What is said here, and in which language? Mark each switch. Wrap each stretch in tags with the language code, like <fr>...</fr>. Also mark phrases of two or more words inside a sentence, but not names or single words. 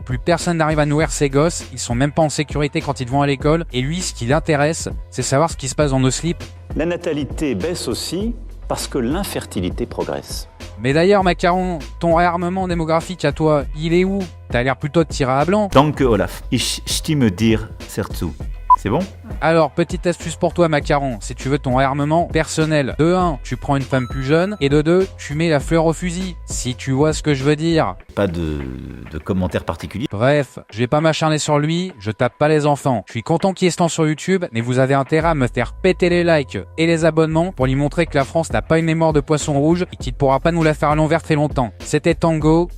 <fr>Plus personne n'arrive à nourrir ses gosses, ils sont même pas en sécurité quand ils vont à l'école et lui, ce qui l'intéresse, c'est savoir ce qui se passe dans nos slips. La natalité baisse aussi parce que l'infertilité progresse. Mais d'ailleurs, Macaron, ton réarmement démographique à toi, il est où? T'as l'air plutôt de tirer à blanc.</fr> <de>Danke Olaf. Ich stimme dir serzu.</de> <fr>C'est bon? Alors, petite astuce pour toi, Macaron, si tu veux ton réarmement personnel. De 1, tu prends une femme plus jeune, et de 2, tu mets la fleur au fusil, si tu vois ce que je veux dire. Pas de commentaires particuliers. Bref, je vais pas m'acharner sur lui, je tape pas les enfants. Je suis content qu'il y ait ce temps sur YouTube, mais vous avez intérêt à me faire péter les likes et les abonnements pour lui montrer que la France n'a pas une mémoire de poisson rouge et qu'il ne pourra pas nous la faire à l'envers très longtemps.</fr>